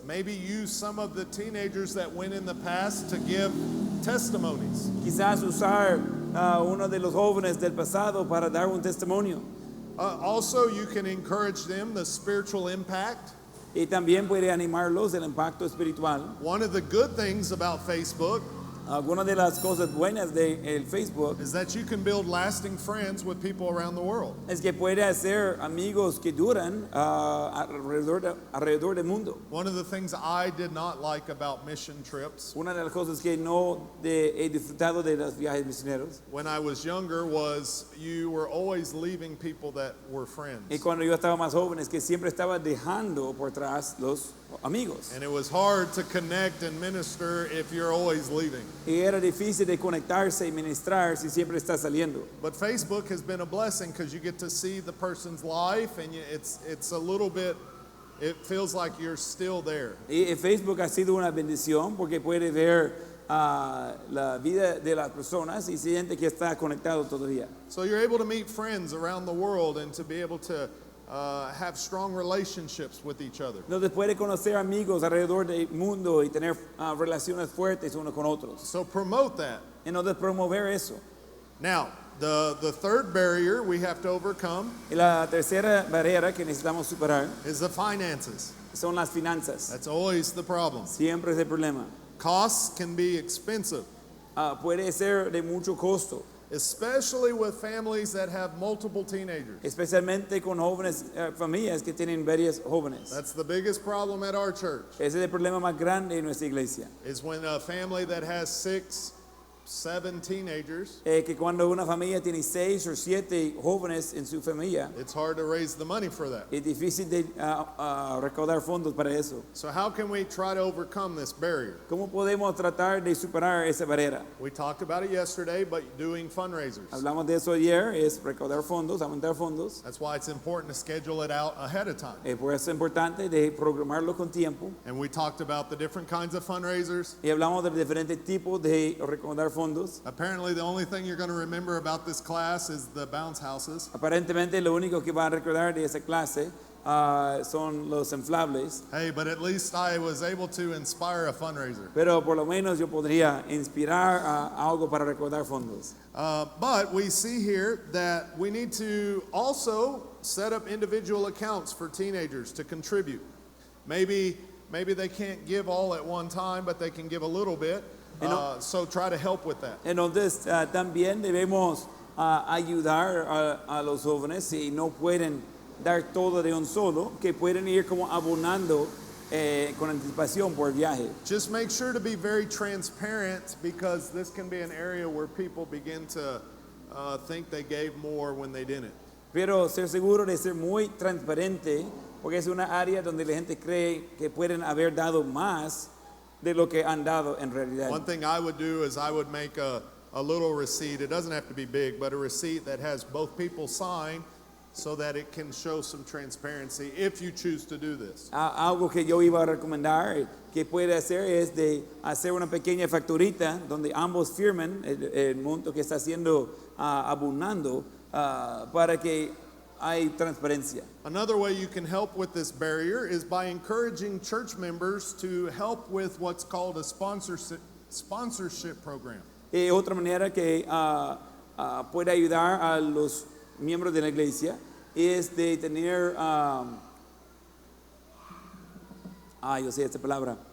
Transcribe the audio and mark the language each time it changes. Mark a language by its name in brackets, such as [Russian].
[English] Maybe use some of the teenagers that went in the past to give testimonies. [Spanish] Quizás usar uno de los jóvenes del pasado para dar un testimonio. [English] Also, you can encourage them the spiritual impact. [Spanish] Y también puede animarlos del impacto espiritual. [English] One of the good things about Facebook [Spanish] Algunas de las cosas buenas de el Facebook [English] is that you can build lasting friends with people around the world. [Spanish] es que puede hacer amigos que duran alrededor del mundo. [English] One of the things I did not like about mission trips [Spanish] Una de las cosas que no he disfrutado de los viajes misioneros [English] when I was younger was you were always leaving people that were friends. [Spanish] y cuando yo estaba más joven es que siempre estaba dejando por atrás los amigos. [English] And it was hard to connect and minister if you're always leaving. [Spanish] Y era difícil de conectarse y ministrar si siempre está saliendo. [English] But Facebook has been a blessing because you get to see the person's life, and it's a little bit, it feels like you're still there. [Spanish] Y Facebook ha sido una bendición porque puede ver la vida de las personas y siente que está conectado todavía. [English] So you're able to meet friends around the world and to be able to have strong relationships with each other. [Spanish] Entonces puede conocer amigos alrededor del mundo y tener relaciones fuertes unos con otros. [English] So promote that. [Spanish] Entonces promover eso. [English] Now, the third barrier we have to overcome [Spanish] Y la tercera barrera que necesitamos superar [English] is the finances. [Spanish] son las finanzas. [English] That's always the problem. [Spanish] Siempre es el problema. [English] Costs can be expensive, [Spanish] puede ser de mucho costo, [English] especially with families that have multiple teenagers. [Spanish] especialmente con jóvenes, familias que tienen varios jóvenes. [English] That's the biggest problem at our church, [Spanish] Ese es el problema más grande en nuestra iglesia. [English] is when a family that has 6, 7 teenagers, [Spanish] Que cuando una familia tiene 6 o 7 jóvenes en su familia, [English] it's hard to raise the money for that. [Spanish] es difícil de recaudar fondos para eso. [English] So how can we try to overcome this barrier? [Spanish] ¿Cómo podemos tratar de superar esa barrera? [English] We talked about it yesterday, but doing fundraisers. [Spanish] Hablamos de eso ayer, es recaudar fondos, aumentar fondos. [English] That's why it's important to schedule it out ahead of time. [Spanish] Por eso es importante de programarlo con tiempo. [English] And we talked about the different kinds of fundraisers. [Spanish] Y hablamos de diferentes tipos de recaudar fondos. [English] Apparently, the only thing you're going to remember about this class is the bounce houses. [Spanish] Aparentemente lo único que va a recordar de esa clase son los inflables. [English] Hey, but at least I was able to inspire a fundraiser. [Spanish] Pero por lo menos yo podría inspirar algo para recaudar fondos. [English] But we see here that we need to also set up individual accounts for teenagers to contribute. Maybe they can't give all at one time, but they can give a little bit. So try to help with that. [Spanish] Entonces también debemos ayudar a los jóvenes si no pueden dar todo de un solo, que pueden ir como abonando con anticipación por viaje. [English] Just make sure to be very transparent, because this can be an area where people begin to think they gave more when they didn't. [Spanish] Pero ser seguro de ser muy transparente, porque es una área donde la gente cree que pueden haber dado más de lo que han dado en realidad. [English] One thing I would do is I would make a little receipt. It doesn't have to be big, but a receipt that has both people sign, so that it can show some transparency if you choose to do this. [Spanish] Algo que yo iba a recomendar que puede hacer es de hacer una pequeña facturita donde ambos firmen el monto que está haciendo abonando para que hay transparencia. [English] Another way you can help with this barrier is by encouraging church members to help with what's called a sponsorship program. [Spanish] Otra manera que puede ayudar a los miembros de la iglesia es de tener, yo sé esta palabra,